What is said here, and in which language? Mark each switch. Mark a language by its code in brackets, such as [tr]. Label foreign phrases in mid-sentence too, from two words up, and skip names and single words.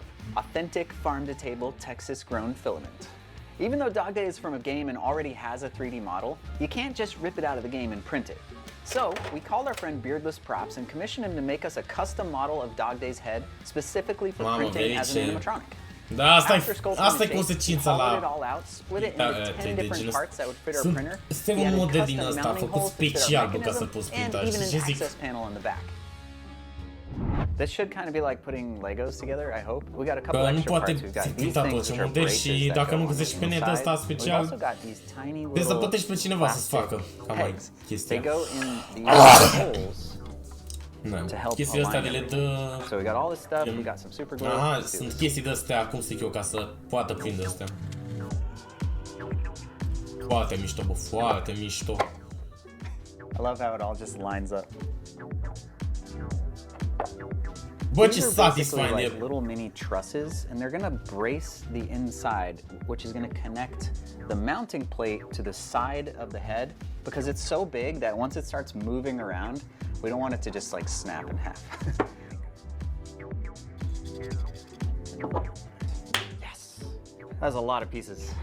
[en] Authentic farm-to-table Texas-grown filament. Even though DogDay is from a game and already has a 3D model, you can't just rip it out of the game and print it. So, we called our friend Beardless Props and commissioned him to make us a custom model of DogDay's head specifically for printing as an animatronic. [ro] Da, asta [en] After [ro] e consecința [en] hollowed it [ro] la... [en] all out, split it into 10 different parts that would fit our printer. [ro] Este [en] We [ro] un [en] added [ro] model din [en] custom [ro] ăsta [en] mounting [ro] făcut [en] holes to fit our [ro] special ca să [en] mechanism [ro] poți [en] and [ro] printa. [en] even [ro] Și ce [en] an [ro] zic? [en] access panel in the back. This should kind of be like putting Legos together, I hope. We got a couple [ro] Că nu [en] extra [ro] poate [en] parts. We've got [ro] fi [en] these [ro] printat [en] things [ro] orice [en] which are [ro] model [en] braces [ro] și [en] that [ro] dacă [en] go [ro] nu [en] on [ro] găsești [en] the [ro] pe net [en] inside. [ro] ăsta [en] We've [ro] special, [en] also got these tiny [ro] trebuie să [en] little [ro] plătești pe cineva să-ți [en] plastic [ro] facă cam mai [en] pegs. [ro] chestia. [en] They go in these holes [ro] Da. [en] to help [ro] Chestiile astea [en] align [ro] le [en] everything. [ro] dă... [en] So we got all this stuff, we got some super glue. [ro] Aha, [en] Let's do [ro] sunt [en] this. [ro] chestii de-astea, cum zic eu, ca să poată prinde astea. Foarte mișto, bă, foarte mișto. [en] I love how it all just lines up. [ro] Bă, ce These are basically satisfying [en] like [ro] e. [en] little mini trusses, and they're gonna brace the inside, which is gonna connect the mounting plate to the side of the head, because it's so big that once it starts moving around, we don't want it to just like snap in half. Yes, that's a lot of pieces.